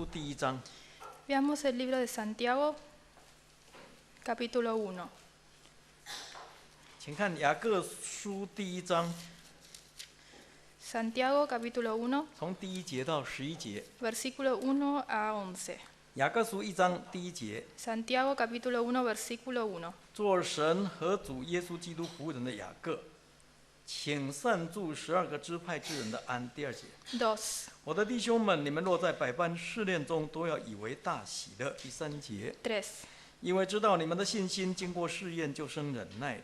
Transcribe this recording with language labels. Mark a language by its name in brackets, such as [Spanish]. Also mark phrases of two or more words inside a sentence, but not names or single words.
[Chinese] 第1章。 [Spanish] Veamos el libro de Santiago, capítulo 1. [Chinese] 请看雅各书第1章， [Spanish] Santiago, capítulo 1, [Chinese] 从第1节到11节。 [Spanish] versículo 1 a 11. [Chinese] 雅各书1章第1节， [Spanish] Santiago, capítulo 1, versículo 1. [Chinese] 做神和主耶稣基督仆人的雅各，请善祝12个支派之人的安。第2节， [Spanish] 2, [Chinese] 我的弟兄们，你们若在百般试炼中，都要以为大喜乐。第3节， [Spanish] 3, [Chinese] 因为知道你们的信心经过试验，就生忍耐。